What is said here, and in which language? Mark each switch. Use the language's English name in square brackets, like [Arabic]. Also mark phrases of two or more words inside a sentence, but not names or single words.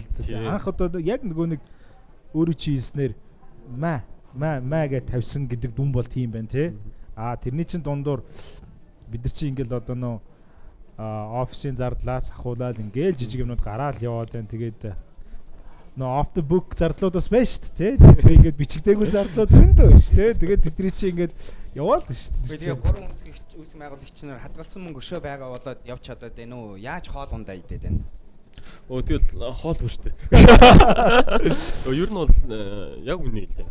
[Mongolian] Анх одоо яг нөгөө нэг өөрөө чи хийснээр маа гэж тавьсан гэдэг дүн бол тийм байна тий. Тэрний чинь дундуур бид нар чи ингээл одоо нөө офисын зардлаас ахуулаад ингээл жижиг юмнууд гараад яваад байна. Тэгээд нөө [English] off the book [Mongolian] зардлуудаас байна шүү дээ. Тэгээд ингээд бичигдээгүй зардлууд зөндөө байна шүү дээ. Тэгээд тэдний чи ингээд яваал шүү дээ. Тэгээд 3 үүсгэн байгуулагч нар хадгалсан мөнгө өшөө байгаа болоод явж чадаад байна уу? Яаж хоол ундаа идээд байна? Тэгэл хоол хүчтэй. Ер нь бол яг үнэ хэлээ.